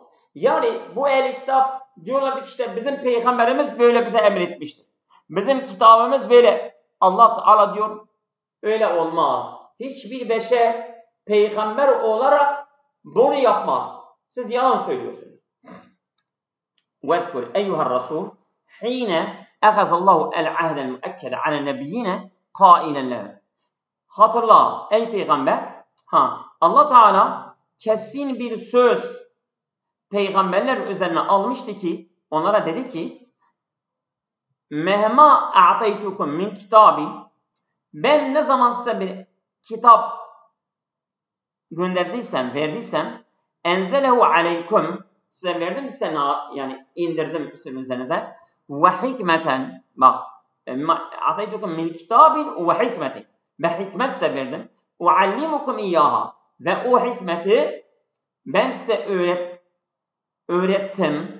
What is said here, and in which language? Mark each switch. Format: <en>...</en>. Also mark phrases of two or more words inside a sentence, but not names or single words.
<tr>Yani bu ehli kitap diyorlardı ki işte bizim peygamberimiz böyle bize emretmiştir. Bizim kitabımız böyle. Allah Teala diyor öyle olmaz. Hiçbir beşer peygamber olarak bunu yapmaz. Siz yalan söylüyorsunuz.</tr> <ar>وَاذْكُرْ اَيُّهَا الرَّسُولُ حِينَ اَخَذَ اللّٰهُ الْعَهْدَ الْمُؤَكَّدَ عَلَى النَّبِيِّينَ قَائِلًا لَهُ.</ar> <tr>Hatırla ey peygamber, Allah Teala kesin bir söz peygamberler üzerine almıştı ki onlara dedi ki</tr> <ar>مهما آتيتكم من كتاب,</ar> <tr>ben ne zaman size bir kitap gönderdiysem, verdiysem</tr> <ar>أنزله عليكم,</ar> <tr>size verdim size, yani indirdim sizin üzerinize</tr> <ar>وحكمة,</ar> <tr>bak</tr> <ar>آتيتكم من كتاب وحكمة,</ar> <tr>ve hikmet size verdim</tr> <ar>وأعلمكم إياها,</ar> <tr>ve o hikmeti ben size öğrettim.</tr>